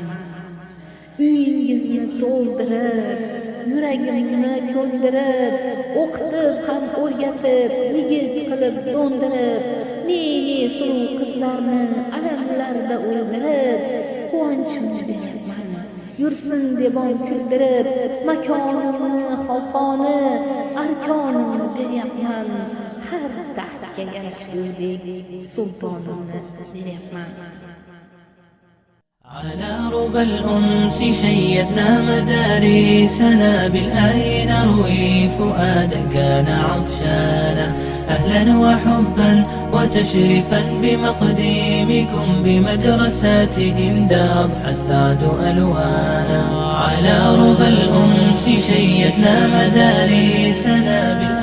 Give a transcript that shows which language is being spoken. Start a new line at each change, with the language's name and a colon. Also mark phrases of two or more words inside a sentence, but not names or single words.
Uzbek: Uyingizni to'ldirib, yuragimni ko'ndirib, o'qitib ham o'rgatib, yigit qilib do'ndirib, ne suruv qizlarni alamlarda o'ldirib, quvonchimni beryapman. Yursin devon kuldirib, makonimni, xoqoni, arkonimni beryapman. Har taxtga yarashgudek sultonimni beryapman.
Arabic: على ربى الأنس شيدنا مدارسنا بالآي نروي فؤادا كان عطشانا أهلا وحبا وتشريفا بمقديمكم بمدرساتهم أضحى السعد ألوانا على ربى الأنس شيدنا مدارسنا